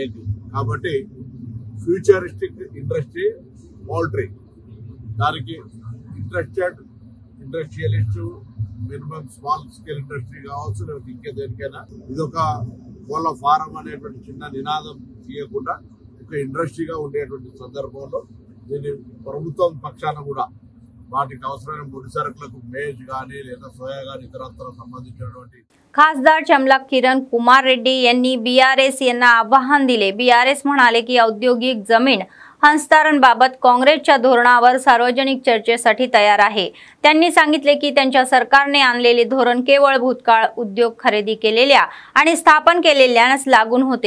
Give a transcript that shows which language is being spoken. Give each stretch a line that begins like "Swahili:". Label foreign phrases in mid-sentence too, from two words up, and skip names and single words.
Telugu: ఎగ్ కాబట్టి
English: futuristic industry poultry
Telugu: దానికి
English: interested industrialist minimum small scale industry
Telugu: కావచ్చు, లేకపోతే ఇంకే దేనికైనా ఇదొక కోళ్ళ ఫారం అనేటువంటి చిన్న నినాదం తీయకుండా ఒక ఇండస్ట్రీగా ఉండేటువంటి సందర్భంలో దీన్ని ప్రభుత్వం పక్షాన కూడా వాటికి అవసరమైన ముడి సరుకులకు మేజ్ కానీ లేదా సోయా కానీ ఇతరత్ర సంబంధించినటువంటి
Marathi: खासदार चमलक किरण कुमार रेड्डी यांनी BRS यांना आवाहन दिले। BRS म्हणाले की औद्योगिक जमीन हस्तांतरण बाबत काँग्रेसच्या धोरणावर सार्वजनिक चर्चेसाठी तयार आहे। त्यांनी सांगितले की त्यांच्या सरकारने आणलेले धोरण केवळ भूतकाळ उद्योग खरेदी केलेल्या आणि स्थापन केलेल्याच लागून होते।